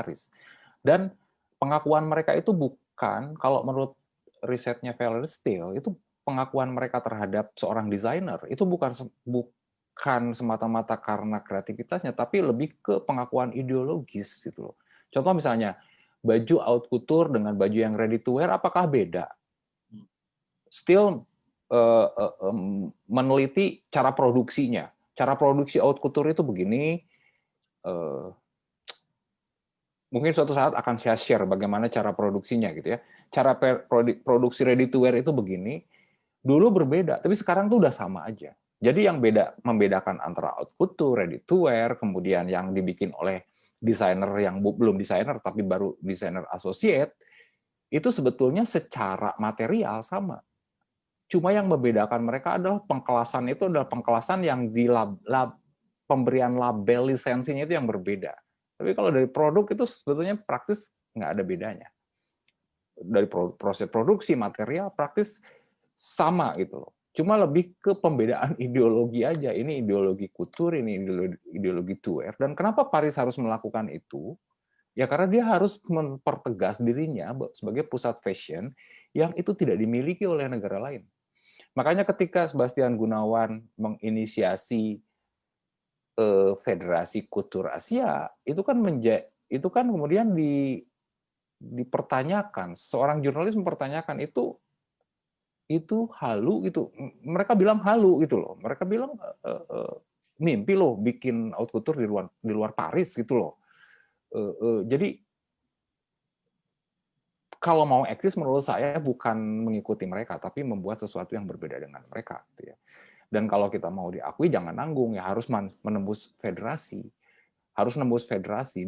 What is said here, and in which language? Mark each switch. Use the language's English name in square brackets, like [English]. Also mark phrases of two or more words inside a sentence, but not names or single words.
[Indonesian] Dan pengakuan mereka itu bukan, kalau menurut risetnya Valerie Steele, itu pengakuan mereka terhadap seorang desainer itu bukan semata-mata karena kreativitasnya, tapi lebih ke pengakuan ideologis gitu loh. Contoh misalnya baju [French] haute couture [Indonesian] dengan baju yang [English] ready to wear, [Indonesian] apakah beda? Steele meneliti cara produksinya. Cara produksi [French] haute couture [Indonesian] itu begini. Mungkin suatu saat akan saya share bagaimana cara produksinya gitu ya. Cara produksi [English] ready to wear [Indonesian] itu begini. Dulu berbeda, tapi sekarang tuh udah sama aja. Jadi yang membedakan antara [French] haute couture, [English] ready to wear, [Indonesian] kemudian yang dibikin oleh desainer yang belum desainer tapi baru desainer associate, itu sebetulnya secara material sama. Cuma yang membedakan mereka adalah pengkelasan itu adalah pengkelasan yang di pemberian label lisensinya itu yang berbeda. Tapi kalau dari produk itu sebetulnya praktis nggak ada bedanya. Dari proses produksi material praktis sama gitu loh. Cuma lebih ke pembedaan ideologi aja. Ini ideologi couture, ini ideologi [English] to wear. [Indonesian] Dan kenapa Paris harus melakukan itu? Ya karena dia harus mempertegas dirinya sebagai pusat fashion yang itu tidak dimiliki oleh negara lain. Makanya ketika Sebastian Gunawan menginisiasi Federasi Couture Asia, itu kan kemudian dipertanyakan, seorang jurnalis mempertanyakan itu halu gitu. Mereka bilang halu gitu loh. Mereka bilang mimpi loh bikin [French] haute couture [Indonesian] di luar Paris gitu loh. Jadi kalau mau eksis menurut saya bukan mengikuti mereka, tapi membuat sesuatu yang berbeda dengan mereka. Gitu ya. Dan kalau kita mau diakui jangan nanggung ya, harus menembus federasi, harus nembus federasi.